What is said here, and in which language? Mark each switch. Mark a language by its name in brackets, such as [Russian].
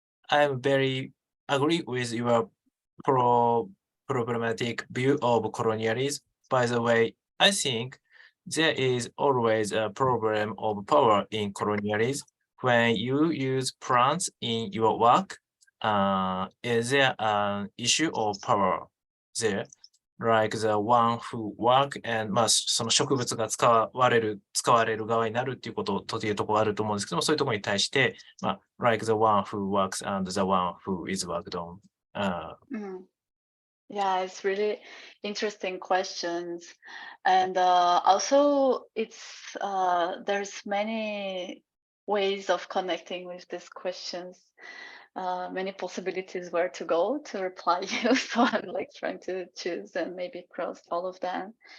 [English] I'm very agree with your problematic view of colonialism. By the way, I think there is always a problem of power in colonialism. When you use plants in your work, is there an issue of power there? Like the one who work and [Japanese] まあその植物が使われる側になるっていうことというところがあると思うんですけども、そういうところに対して、まあ [English] like the one who works and the one who is worked on. Yeah, it's really interesting questions, and also it's there's many ways of connecting with these questions. Many possibilities where to go to reply you, so I'm like trying to choose and maybe cross all of them.